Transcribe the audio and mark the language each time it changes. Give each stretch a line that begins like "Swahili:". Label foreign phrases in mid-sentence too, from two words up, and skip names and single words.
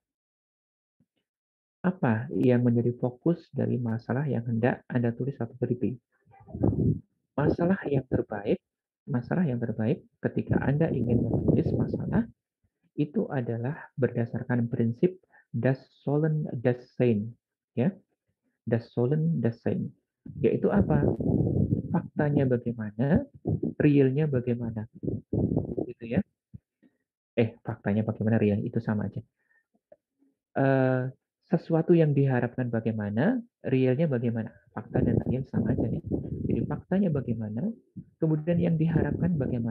Indonesian: Apa yang menjadi fokus dari masalah yang hendak Anda tulis atau teliti? Masalah yang terbaik ketika Anda ingin menulis masalah itu adalah berdasarkan prinsip
German: das Sollen das Sein,
Indonesian: ya,
German: das Sollen das Sein.
Indonesian: Yaitu apa? Faktanya bagaimana, realnya bagaimana, gitu ya. Faktanya bagaimana, real itu sama aja. Sesuatu yang diharapkan bagaimana, realnya bagaimana. Fakta dan real sama aja ya. Jadi faktanya bagaimana, kemudian yang diharapkan bagaimana.